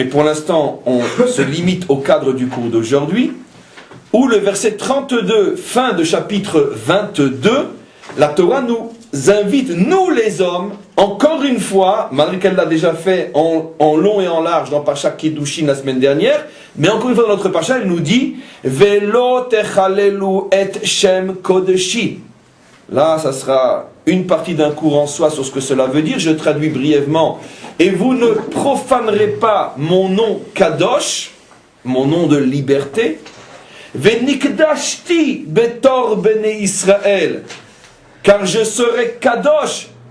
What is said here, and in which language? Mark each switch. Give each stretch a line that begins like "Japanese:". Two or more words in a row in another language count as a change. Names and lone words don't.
French: pour l'instant, on se limite au cadre du cours d'aujourd'hui, où le verset 32, fin de chapitre 22, la Torah nous invite, nous les hommes, encore une fois, malgré qu'elle l'a déjà fait en long et en large dans Parsha Kiddushin la semaine dernière, mais encore une fois dans notre Parsha, elle nous dit
Hebrew: ולא תחללו את שם קדשי.
French: Là, ça sera une partie d'un cours en soi sur ce que cela veut dire, je traduis brièvement. Et vous ne profanerez pas mon nom Kadosh, mon nom de liberté,
Hebrew: ונקדשתי בתוך בני ישראל,
French: car je serai Kadosh